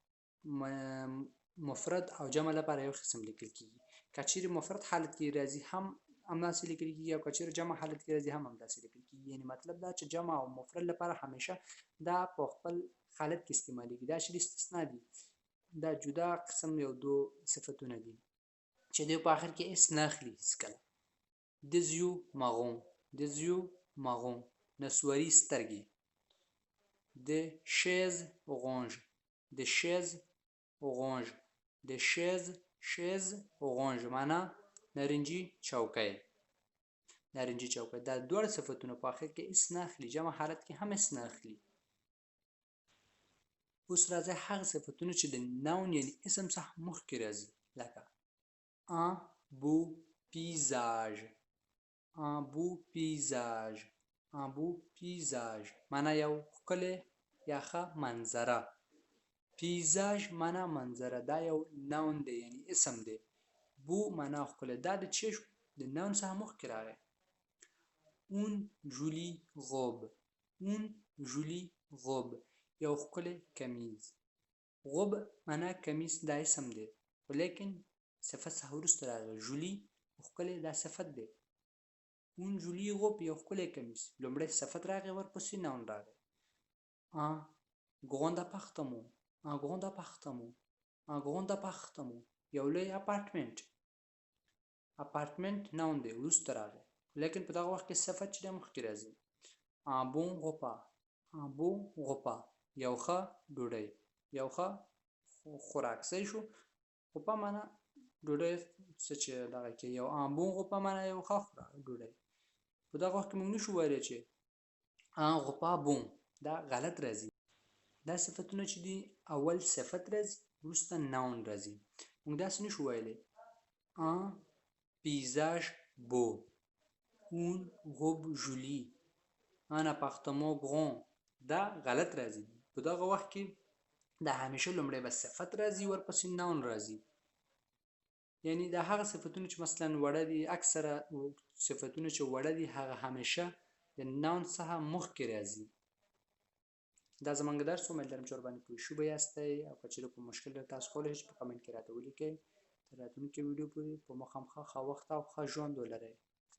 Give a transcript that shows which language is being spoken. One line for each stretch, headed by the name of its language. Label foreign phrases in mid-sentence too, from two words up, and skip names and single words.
Pashto: مفرد او جمع لپاره یو قسم لیکل کیږي که چیرې مفرد حالت کې راځي هم همداسې لیکل کیږي او که چیرې جمع حالت کې راځي هم همداسې لیکل کیږي یعنی مطلب دا چې جمع او مفرد لپاره همیشه دا په خپل حالت کې استعمالیږي دا شی استثناء دي دا جدا قسم یو دو صفتونه دي چې دوی په آخر کې اس نه اخلي هیڅکله
French: des yeux marron des yeux marron
Pashto: نسواري سترګې
French: des chaises orange des chaises orange des chaises orange
Pashto: معنا نارنجي چوکۍ دا دوه صفتونه په اخر کې اس نه اخلي جمع حالت کې هم اس نه اخلي اوس راځي هغه صفتونه چې د ناون یعنی اسم څخه مخکې راځي لکه
French: un beau paysage un beau paysage un beau paysage
Pashto: معنا یو ښکلی یا ښه منظره پیزاج معنا منظره دا یو ناون دی یعنی اسم دی بو معنا ښکلی دا د چی د ناون څخه مخکې راغی
French: une jolie robe une jolie robe
Pashto: یو ښکلی کمیز غوب معنا کمیز دا اسم دی ولیکن صفت څخه وروسته راغی جولی ښکلی دا صفت دی
French: une jolie robe
Pashto: یو ښکلی کمیز لومړی صفت راغی ورپسې ناون راغی
French: un grand appartement un grand appartement un grand appartement
Pashto: یو لوی اپارتمنټ اپارتمنټ ناون دی وروسته راغی لیکن په دغه وخت کې صفت چې د مخکې راځي
French: un bon repas un bon repas
Pashto: یو ښه ډوډۍ یو ښه خوراک صحیح شو repas معنا ډوډۍ څه چې دغه کې یو
French: un bon repas
Pashto: معنا یو ښه ډوډۍ په دغه وخت کې موږ نشو ویلی چې
French: un repas bon
Pashto: دا غلط راځي دا صفتونه چې دي اول صفت راځي وروسته ناون راځي موږ داسې نشو ویلی un
French: paysage beau une robe jolie un appartement grand
Pashto: دا غلط راځي په دغه وخت کې دا همیشه لومړی به صفت راځي ورپسې ناون راځي یعنی دا هغه صفتونه چې مثلا وړه دي اکثره صفتونه چې وړه دي هغه همیشه د ناون څخه مخکې راځي دا زمونږ درس امید لرم چې ورباندې پوه شوي یاستئ او که چېرې کوم مشکل در تاسو کولی شئ په کمنټ کې راته ولیکئ تر راتلونکي ویډیو پورې په مو خامخا ښه وخت او ښه ژوند ولرئ